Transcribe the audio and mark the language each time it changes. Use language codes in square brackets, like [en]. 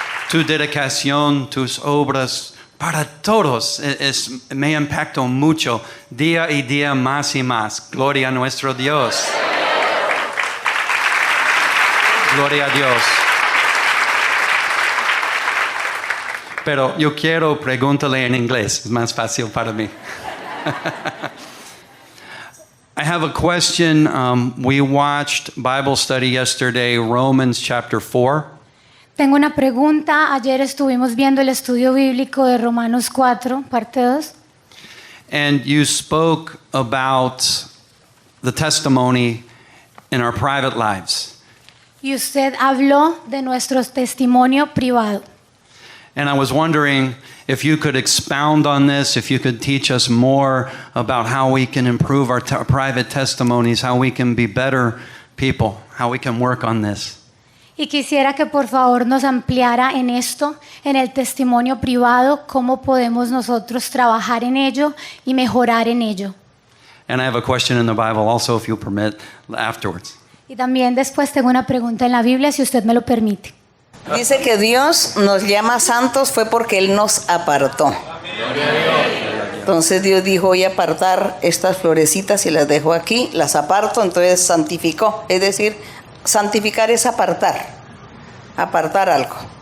[es] Tu dedicación, tus obras, para todos, me impactó mucho, día y día más y más. Gloria a nuestro Dios. Gloria a Dios. Pero yo quiero preguntarle en inglés, es más fácil para mí. [en] I have a question. We watched Bible study yesterday, Romans chapter 4. [es] Tengo una pregunta. Ayer estuvimos viendo el estudio bíblico de Romanos 4, parte 2. [en] And you spoke about the testimony in our private lives. [es] Y usted habló de nuestro testimonio privado. [en] And I was wondering if you could expound on this, if you could teach us more about how we can improve our private testimonies, how we can be better people, how we can work on this. [es] Y quisiera que por favor nos ampliara en esto, en el testimonio privado, cómo podemos nosotros trabajar en ello y mejorar en ello. [en] And I have a question in the Bible also, if you permit, afterwards. [es] Y también después tengo una pregunta en la Biblia, si usted me lo permite. Dice que Dios nos llama santos fue porque Él nos apartó. Entonces Dios dijo, voy a apartar estas florecitas y las dejo aquí, las aparto, entonces santificó. Es decir, santificar es apartar algo.